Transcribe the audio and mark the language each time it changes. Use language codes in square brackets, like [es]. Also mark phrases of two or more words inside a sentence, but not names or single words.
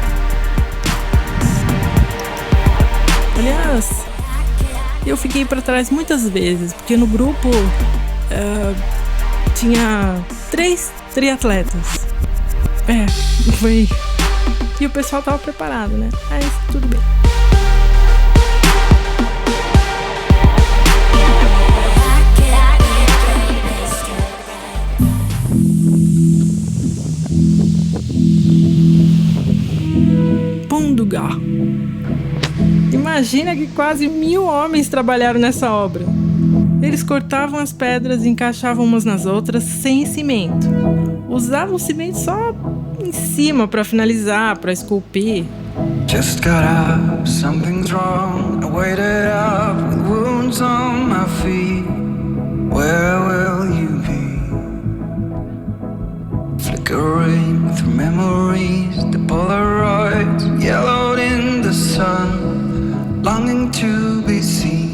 [pt] Aliás, eu fiquei para trás muitas vezes, porque no grupo tinha 3 triatletas. Foi. E o pessoal tava preparado, né? Mas tudo bem. Pont du Gard. Imagina que quase 1000 homens trabalharam nessa obra. Eles cortavam as pedras e encaixavam umas nas outras sem cimento. Usavam o cimento só em cima para finalizar, para esculpir. [en] Just got up, something's wrong. I waited up with wounds on my feet. Where will you be? Flickering through memories, the Polaroids yellowed in the sun, longing to be seen.